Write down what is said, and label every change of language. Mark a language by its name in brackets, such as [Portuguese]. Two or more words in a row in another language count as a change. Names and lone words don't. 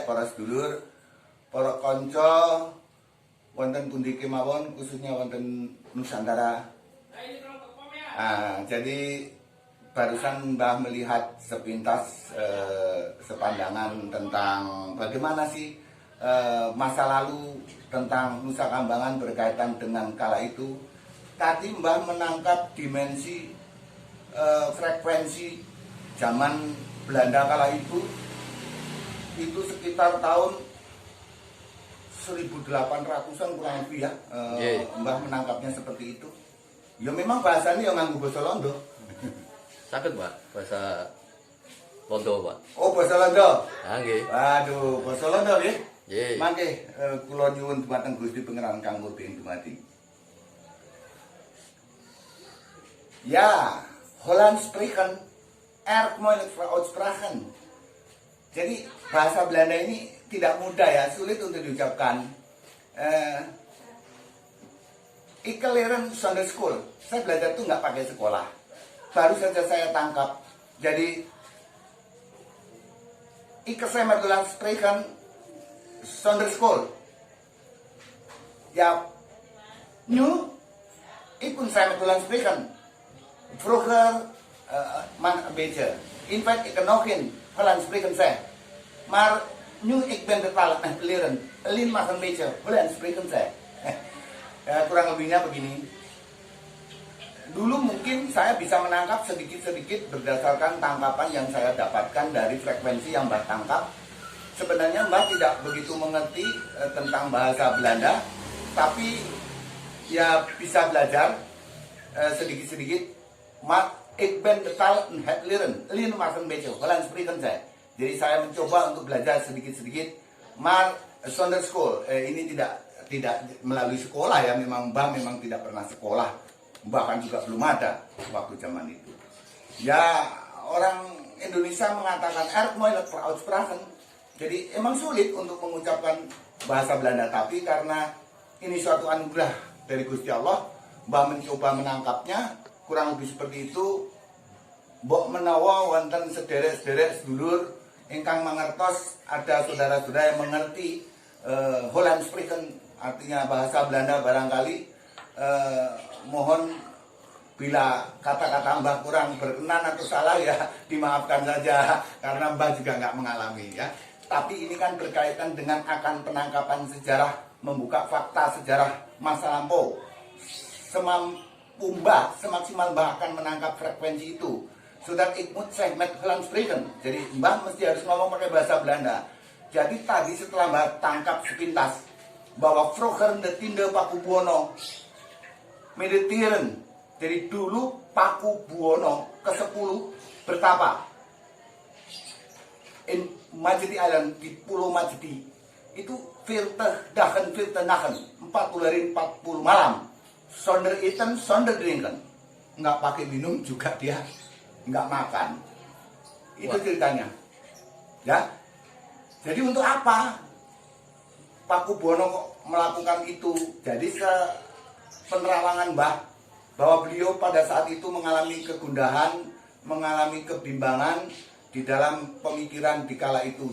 [Javanese] para sedulur, para kanca wonten pundi kemawon, khususnya wonten Nusantara. [Indonesian] Jadi barusan Mbah melihat sepintas sepandangan tentang bagaimana sih masa lalu tentang Nusa Kambangan berkaitan dengan kala itu. Tadi Mbah menangkap dimensi frekuensi zaman Belanda kala itu sekitar tahun 1800-an kurang lebih ya. Mbah menangkapnya seperti itu. Ya memang bahasanya yang [Javanese] nganggo basa Londo. [Indonesian] Sakit Pak bahasa Londo Pak. [Javanese] Oh basa Londo. Nggih. Waduh, basa Londo nggih. Nggih. Mangke kula nyuwun dumateng Gusti Pangeran kang murti ing dumadi. Ya, [Dutch] Holland sprechen, moeilijk uitsprachen. [Indonesian] Jadi bahasa Belanda ini tidak mudah ya, sulit untuk diucapkan. [Dutch] Ik leren zonder school. [Indonesian] Saya belajar tuh nggak pakai sekolah. Baru saja saya tangkap. [Dutch] Jadi ik saya Holland sprechen zonder school. Ja, nu, ik pun saya Holland sprechen. Vroeger man een beetje. [English] In fact, [Dutch] ik kan nog in Holland spreken zijn. Maar nu ik ben de taal aan het leren. Alleen maar een beetje Holland spreken zijn. [Indonesian] Kurang lebihnya begini. Dulu mungkin saya bisa menangkap sedikit-sedikit berdasarkan tangkapan yang saya dapatkan dari frekuensi yang Mbah tangkap. Sebenarnya Mbah tidak begitu mengerti tentang bahasa Belanda, tapi ya bisa belajar sedikit-sedikit. [Dutch] Maar ik ben de taal aan het leren. Alleen maar een beetje Holland spreken saya. [Indonesian] Jadi saya mencoba untuk belajar sedikit-sedikit. [Dutch] Maar zonder school. [Indonesian] Ini tidak melalui sekolah ya. Memang Mbah memang tidak pernah sekolah. Bahkan juga belum ada waktu zaman itu. Ya orang Indonesia mengatakan [Dutch] moeilijk uitspraken. [Indonesian] Jadi emang sulit untuk mengucapkan bahasa Belanda. Tapi karena ini suatu anugerah dari Gusti Allah, Mbah mencoba menangkapnya. Kurang lebih seperti itu. [Javanese] Mbok menawa wonten sederek-sederek sedulur ingkang mangertos, [Indonesian] ada saudara-saudara yang mengerti [Dutch] Holland spreken, [Indonesian] artinya bahasa Belanda barangkali. Mohon bila kata-kata Mbah kurang berkenan atau salah ya dimaafkan saja, karena Mbah juga nggak mengalami ya. Tapi ini kan berkaitan dengan akan penangkapan sejarah, membuka fakta sejarah masa lampau. Mbah semaksimal Mbah akan menangkap frekuensi itu. Sudah ikut saya [Dutch] met Holland spreken. [Indonesian] Jadi Mbah mesti harus ngomong pakai bahasa Belanda. Jadi tadi setelah Mbah tangkap sepintas bahwa [Dutch] vroeger de tiende Paku Buwono mediteren. [Indonesian] Jadi dulu Paku Buwono ke-10 bertapa in Majdi Island, di Pulau Majdi. Itu [Dutch] 40 dagen 40 nachten, [Indonesian] 40 hari 40 malam. [Dutch] Sonder eten, sonder drinken. [Indonesian] Nggak pakai minum juga dia nggak makan. Itu ceritanya. Ya. Jadi untuk apa Paku Buwono kok melakukan itu? Jadi penerawangan Mbah bahwa beliau pada saat itu mengalami kegundahan, mengalami kebimbangan di dalam pemikiran di kala itu.